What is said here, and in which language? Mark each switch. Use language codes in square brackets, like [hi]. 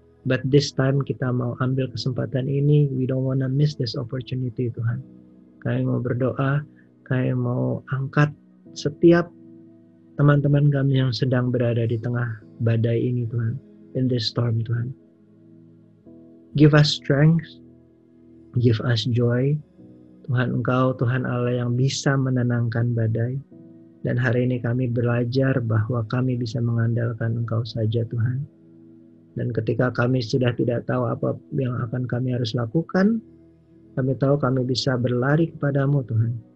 [en] But this time [id] kita mau ambil kesempatan ini, [en] we don't wanna miss this opportunity Tuhan. [id] Kami mau berdoa, kami mau angkat setiap teman-teman kami yang sedang berada di tengah badai ini Tuhan, [en] in this storm [id] Tuhan. [en] Give us strength, give us joy. [id] Tuhan Engkau, Tuhan Allah yang bisa menenangkan badai. Dan hari ini kami belajar bahwa kami bisa mengandalkan Engkau saja Tuhan. Dan ketika kami sudah tidak tahu apa yang akan kami harus lakukan, kami tahu kami bisa berlari kepadamu Tuhan.